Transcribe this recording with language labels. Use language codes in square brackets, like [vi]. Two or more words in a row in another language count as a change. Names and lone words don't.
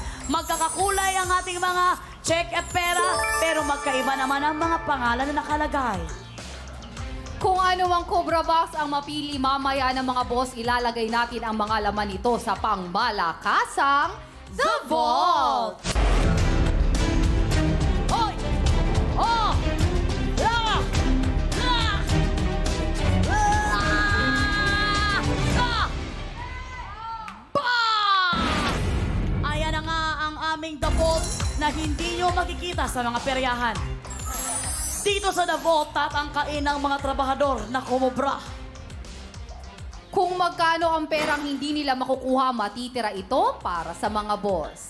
[tl] Magkakakulay ang ating mga cheque at pera, pero magkaiba naman ang mga pangalan na nakalagay. Kung ano ang Cobra Box ang mapili mamaya ng mga boss, ilalagay natin ang mga laman nito sa pangmalakasang The Vault! Hoy! Oh! La! La! La! La! Ba! Ayan na nga ang aming The Vault na hindi nyo makikita sa mga peryahan. Dito sa The Vault, tatangkain ng mga trabahador na kumubra. Kung magkano ang perang hindi nila makukuha, matitira ito para sa mga boss.